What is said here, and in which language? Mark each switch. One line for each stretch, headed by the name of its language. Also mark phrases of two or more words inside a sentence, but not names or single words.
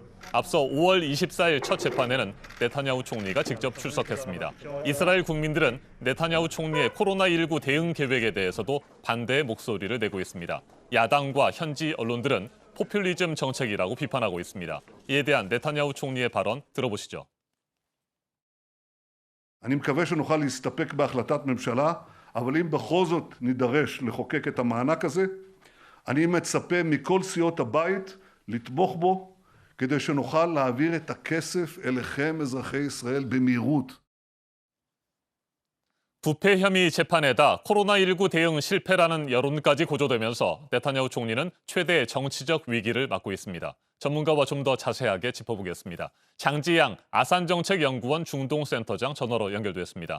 Korean: 앞서 5월 24일 첫 재판에는 네타냐후 총리가 직접 출석했습니다. 이스라엘 국민들은 네타냐후 총리의 코로나19 대응 계획에 대해서도 반대의 목소리를 내고 있습니다. 야당과 현지 언론들은 포퓰리즘 정책이라고 비판하고 있습니다. 이에 대한 네타냐후 총리의 발언 들어보시죠.
Hebrew: אני מקווה שנוכל להסתפק בהחלטת ממשלה, אבל אם בכל זאת נידרש לחוקק את המענק הזה, אני מצפה מכל סיעות הבית לתמוך בו, כדי שנוכל להעביר את הכסף אליכם, אזרחי ישראל, במהירות.
Korean: 부패 혐의 재판에다 코로나19 대응 실패라는 여론까지 고조되면서 네타냐후 총리는 최대의 정치적 위기를 맞고 있습니다. 전문가와 좀 더 자세하게 짚어보겠습니다. 장지양 아산정책연구원 중동센터장 전화로 연결됐습니다.